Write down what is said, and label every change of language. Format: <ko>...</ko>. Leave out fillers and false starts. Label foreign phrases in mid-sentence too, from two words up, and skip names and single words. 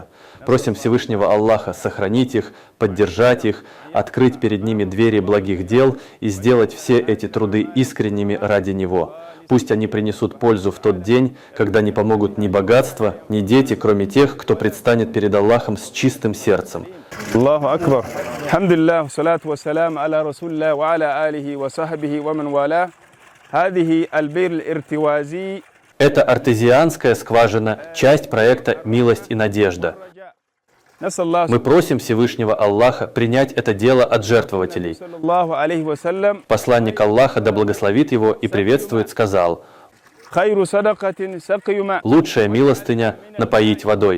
<ru>Просим Всевышнего Аллаха сохранить их, поддержать их, открыть перед ними двери благих дел и сделать все эти труды искренними ради Него. Пусть они принесут пользу в тот день, когда не помогут ни богатство, ни дети, кроме тех, кто предстанет перед Аллахом с чистым сердцем.</ru> <ar>الله أكبر. الحمد لله، الصلاة والسلام على رسول الله وعلى آله وصحبه ومن والى. هذه البئر الارتوازية.</ar> <ru>Это артезианская скважина, часть проекта «Милость и надежда». Мы просим Всевышнего Аллаха принять это дело от жертвователей. Посланник Аллаха, да благословит его и приветствует, сказал: «Лучшая милостыня — напоить водой».</ru>